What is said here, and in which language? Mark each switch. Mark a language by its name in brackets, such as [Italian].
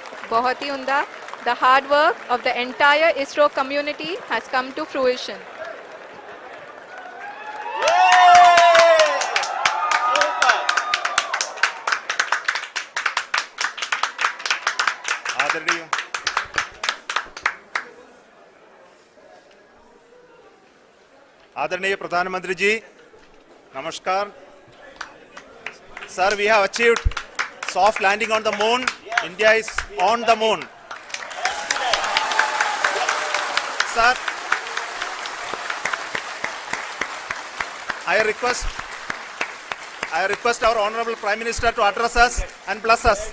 [Hindi] बहुत ही उम्दा। [English] The hard work of the entire ISRO community has come to fruition. [Hindi] आदरणीय आदरणीय प्रधानमंत्री जी, नमस्कार। [English] Sir, we have achieved soft landing on the moon. India is on the moon. Sir, I request our Honorable Prime Minister to address us and bless us.